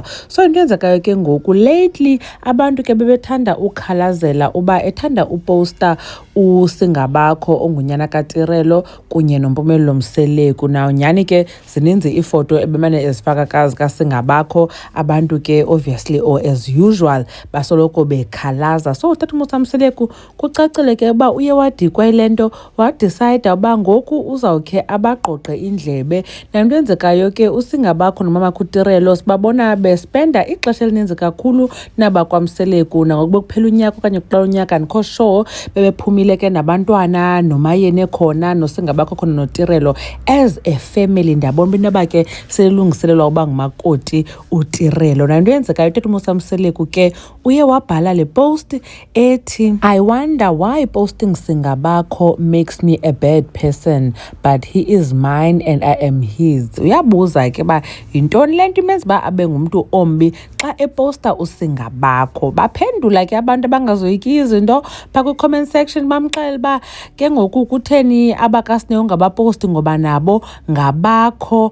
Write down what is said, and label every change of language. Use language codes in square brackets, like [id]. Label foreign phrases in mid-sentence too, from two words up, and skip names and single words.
[xh] So into yenzekayo ke ngoku lately abantu ke bebethanda ukhalazela uba ethanda uposta uSingabakho ongunyana kaTirelo kunye noMpumelelo Mseleku. Now nyani ke zininzi ifoto ebemane ezifaka kaSingabakho, abantu ke [en] obviously or as usual [xh] basoloko bekhalaza. So utata uMosamseleku kucacile ke uba uye wadikwa ilento, wadecide uba ngoku uzawukhe abaqoqe indlebe. Nanto yenzekayo ke uSingabakho nomama kuTirelo sibabona bespenda ixesha elininzi kakhulu nabakwaMseleku, nangokuba kuphela unyaka okanye kuqala unyaka andikho sure bebephumile ke nabantwana nomayeni khona noSingabakho khona noTirelo [en] as a family. [xh] Ndabona into yoba ke selungiselelwa uba ngumakoti uTirelo. Nanto yenzekayo utata uMosamseleku ke uye wabhala le post ethi, [en] I wonder why posting Singabakho makes me a bad person, but he is mine and I am his. [xh] Uyabuza ke ba yintoni le nto imenza uba abe ngumntu ombi xa eposta uSingabakho. Baphendula ke abantu abangazoyiki izinto phaa kwi- [en] comment section, [xh] bamxelela uba ke ngoku kutheni abakaSneo ngabaposti ngoba nabo ngabakho.